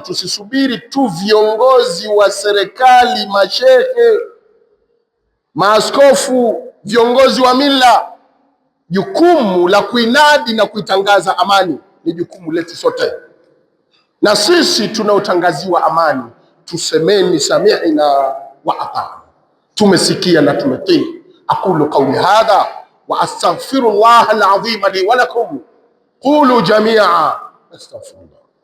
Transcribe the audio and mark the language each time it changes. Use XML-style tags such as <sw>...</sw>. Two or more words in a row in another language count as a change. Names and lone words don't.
<sw>Tusisubiri tu viongozi wa serikali, mashehe, maaskofu, viongozi wa mila. Jukumu la kuinadi na kuitangaza amani ni jukumu letu sote, na sisi tunaotangaziwa amani tusemeni</sw> <ar>سمعنا وأطعنا,</ar> <sw>tumesikia na tumetii.</sw> <ar>أقول قولي هذا وأستغفر الله العظيم لي ولكم، قولوا جميعا أستغفر الله.</ar>